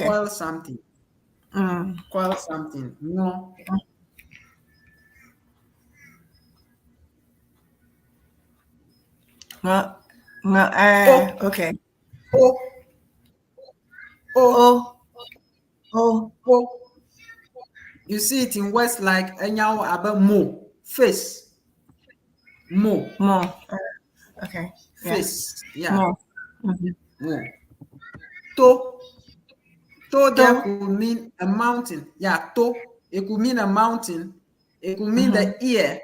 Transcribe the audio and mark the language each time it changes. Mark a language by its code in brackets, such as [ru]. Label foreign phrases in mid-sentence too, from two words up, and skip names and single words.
[en] coil something. Coil something. No, okay. O. O. You see it in words like [ee] enyawo abe mo, [en] face. Mo. More. Okay. Face. Yeah. More. Mhm. Mo. To. To there To. could mean a mountain. Yeah, to. It could mean a mountain. It could mean the ear.